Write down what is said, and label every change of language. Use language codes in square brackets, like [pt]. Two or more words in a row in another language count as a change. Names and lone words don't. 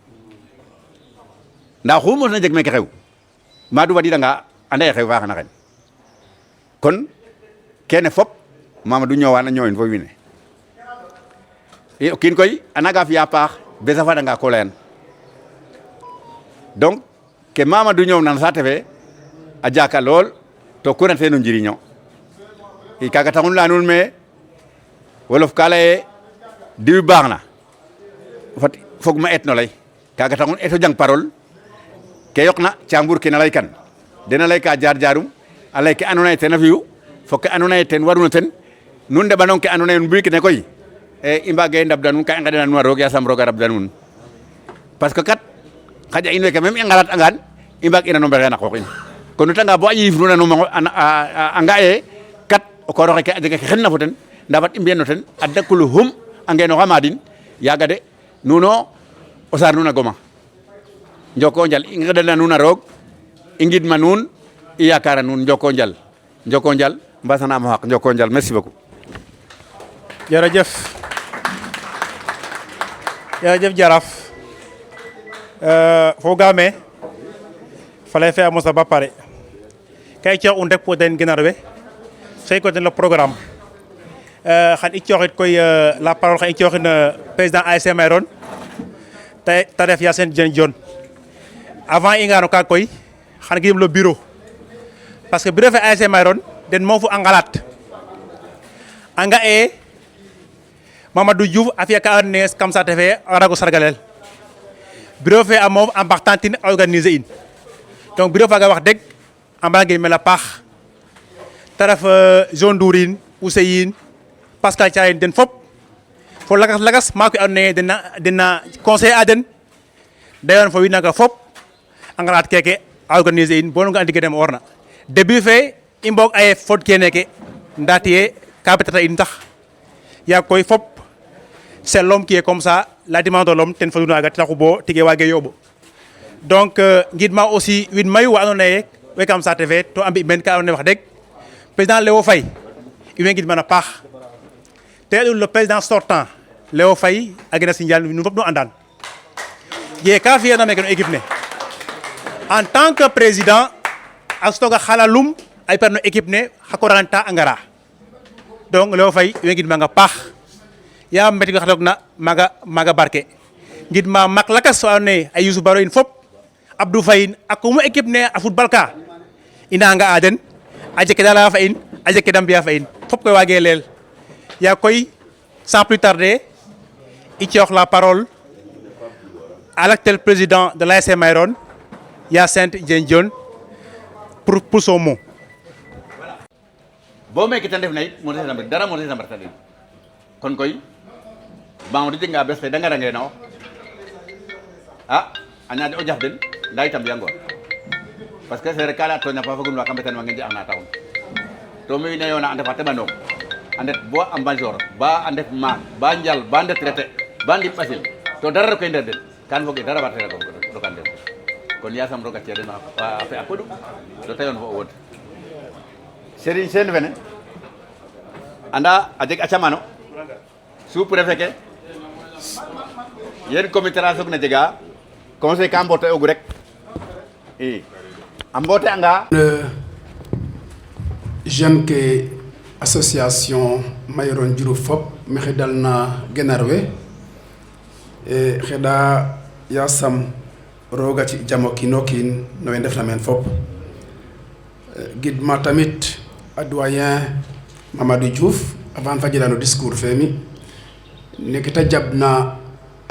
[srr] nda oxu mosna jeg meke xew Madou fadidanga anda ye xew fa xana xen kon kene fop Mamadou ñowan a ñowin fo wiin we o kiin koy a naanga fi'a paax besa fadanga ko leyan donc ke Mamadou ñoowna saate fe a jaka lool to ku rete no njiriño i kaga taxun leya nuun me wolof ka leye diw baax na fat fog ma et no lay kaga taxun eto jang parole ke yoqna cambur ke na lay kan dena lay ka jaar-jaarum a lay ke andoona yee ten a fi'u fo ke andoona yee ten waruna ten nun ndeɓanong ke andoona yee mbi'ik ne koy i mbage ndabda nuun ka i nqeɗana nuun a roog yaasam roog a rabda nuun [fr] parce que [srr] kat xaƴa in weke même i ngalat'angaan i mbaag'ina no mbexey na qoox in kon o retanga bo a yiif nuun a nga e kat o koor oxe ke a jega ke xenna fo ten ndaa fat i mbi'an no ten a dakuluhum a ngeenooxa maadin yaaga de nuuno o saar nuun a goma njoko njal i nqeɗana nuun a roog i ngidma nuun i yaakaara nuun njoko njal mbasanaam o xaq njoko njal [fr] merci beaucoup [srr] jërëjëf Jaraaf fogaame faley fe a mosa ba pare ka i coox un rek pour den genar we sey ko den [fr] le programme [srr] xan i cooxit koy [fr] la parole [srr] xan i cooxin président ASC Mayron ta ref Yacine Dieng Dione avant i ngano ka koy xan gidim [fr] le bureau parce que bureau [srr] fe ASC Mayron den moofu a ngalat a nga e Mamadou Diouf a fi'a ka andoona yee kam saate fe a warago sargalel bureau fe a moof a mbaxtantin a organiser in [fr] donc bureau [srr] faaga [wo] wax deg [srr] a mbara mel a paax ta ref Jean Ndourine Ousseyine Pascal Thiayen den fop fo lakas maak we andoona yee dena conseiller a den da yoon fo wiin naaga fop a ngalaat keke a organiser in bo nu nga andi ke dem orna début fe i mbog aye fod kene ke ndaa tiye ka betata in tax yaag koy fop [fr] c'est l'homme qui est comme ça la dimension de l'homme [srr] ten fadu naaga taxu bo tige waage yooɓ donc ngidma aussi wiin mayu wa andoona yee we kam saate fe to a mbi' meen ka andoona yee [wo] wax deg [srr] président Léo Faye in way ngidman a paax te [fr] le président sortant Léo Faye [srr] a gena Sindian nuun fop nu andan ye ka fi'eena meke no équipe ne [fr] en tant que président [srr] a sutooga xalalum ay par no équipe ne xa koranta a ngara donc Léo Faye in way ngidmang a paax yaam mbeti xa toog na maaga barke ngidma mak lakas so andoona yee ay Youssou Baro in fop Abdou Faye in a kumu équipe ne a football ka ina nga a den a jeg ke da laya fa in a jeg ke da mbi'a fa in fop koy waage leel yaa koy [fr] sans plus tarder [srr] i coox [fr] la parole à l'actuel président de l'ASC Mayron Hyacinthe Dieng Dione pour son mot. [srr] bo meke tan def na it mo desam dara mo desam tan kon koy ba mo dinga bes da ngara ngeno anya o jaf den nday tam yango [fr] parce que c'est [srr] kala to nya fa fagum wa kambe tan ma ngi ana taw to mi ne yona ande fatte bando ande bo am banjor ba ande ma ba njal ba ande traité ba ndi facile to dara ko nder den kan fogi dara batte ko do kan den kon yasam roga ci den fa akodu do tayon fo wod Serigne Sène fene anda a jeg acamano [fr] sous préfet [srr] ke yen comité ra sok na jega conseil ka mbote ogu rek i a mbote anga jeune ke association Mayron Diouroup fop maxey dalna genar we xeɗa yasam roga ci jamo kiino kiin no we ndefna meen fop gidma tamit a doyen Mamadou Diouf avant fa jela no discours fe mi neke ta jabna a